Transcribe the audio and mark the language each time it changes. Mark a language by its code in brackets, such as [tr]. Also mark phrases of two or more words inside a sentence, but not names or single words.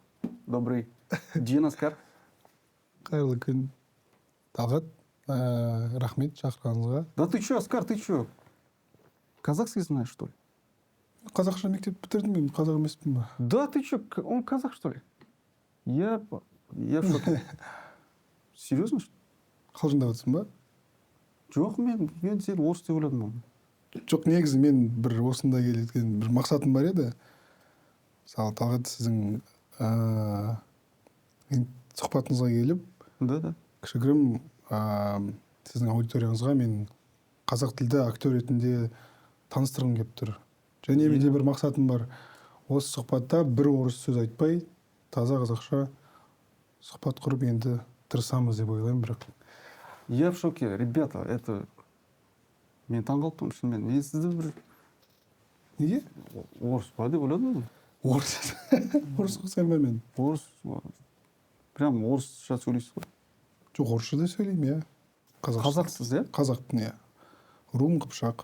[ru] Добрый день, Оскар. [kk] Қайырлы күн, Талғат. Рахмет шақырғаныңызға. [ru] Да ты чё, Оскар, ты чё? Казахский знаешь, что ли? [kk] Қазақша мектеп бітірдім, мен қазақ емеспін ба? [ru] Да ты чё, он казах, что ли? Я в шоке. Серьезно, что ли? [kk] Қалжыңдап жатрсың ба? Жоқ, мен сені орыс деп ойладым оны. Жоқ, негізі мен бір осында келген бір мақсатым бар еді. Мысалы, Талғат, сіздің сұхбатыңызға келіп, [ru] Да. [kk] кішігірім сіздің аудиторияңызға мен қазақ тілді актер ретінде таныстырғым келіп тұр. Және менде бір мақсатым бар. Осы сұхбатта бір орыс сөз айтпай, таза қазақша сұхбат құрып енді тырысамыз деп ойлаймын, бірақ. [ru] Я в шоке, ребята, это... [kk] Мен таңғалып шынымен. Мен сізді бір... Неге? Орыс па деп ойладым. Орыс. Орыс қылсам ба мен? Орыс... Прям орысша сөйлейсіз ғой. Жоқ, орысша да сөйлеймін, иә. Қазақсыз, иә? Қазақтың, иә. Руым қыпшақ.